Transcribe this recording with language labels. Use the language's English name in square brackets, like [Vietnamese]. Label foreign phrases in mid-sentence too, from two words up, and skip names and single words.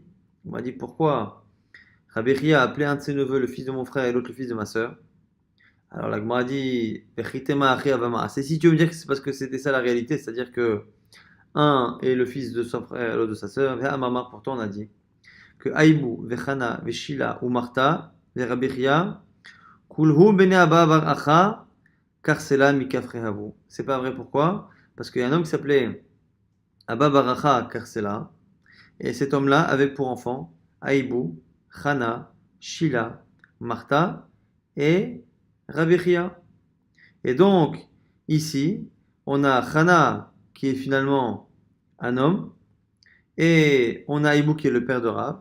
[French] On m'a dit pourquoi Rabbi Chia a appelé un de ses neveux le fils de mon frère et l'autre le fils de ma sœur. Alors la Gemara dit c'est si tu veux me dire que c'est parce que c'était ça la réalité, c'est-à-dire que un est le fils de son frère et l'autre de sa sœur. Pourtant on a dit que Aïbou, Vechana, Veshila ou Martha, Rabbi Chia, [Aramaic] כולהו בני [French] Abba bar Acha, Karsela mikafrehavu. C'est pas vrai, pourquoi? Parce qu'il y a un homme qui s'appelait Abba bar Acha Karsela, et cet homme-là avait pour enfant Aïbou, Chana, Shila, Martha et Rabbi Chia. Et donc, ici, on a Chana qui est finalement un homme, et on a Aïbou qui est le père de Rav.